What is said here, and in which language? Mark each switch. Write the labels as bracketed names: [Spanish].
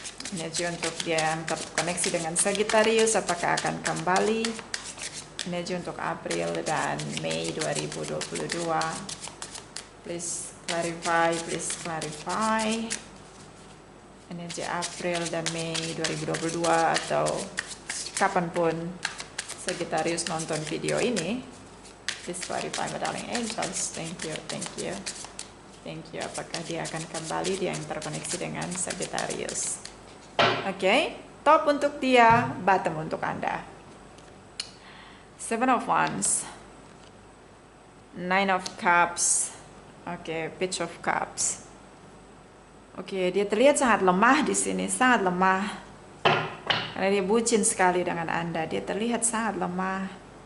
[Indonesian] Energi untuk dia yang terkoneksi dengan Sagittarius, apakah akan kembali? Energi untuk April dan Mei 2022. [English] Please clarify, please clarify. [Indonesian] Energi April dan Mei 2022 atau kapanpun Sagittarius nonton video ini. [English] Please clarify, my darling angels. Thank you, thank you. Thank you. [Indonesian] Apakah dia akan kembali, dia yang terkoneksi dengan Sagittarius? Oke, top untuk dia, bottom untuk Anda. [English] Seven of Wands, Nine of Cups, Page of Cups. [Indonesian] Dia terlihat sangat lemah di sini, sangat lemah. Karena dia bucin sekali dengan Anda, dia terlihat sangat lemah.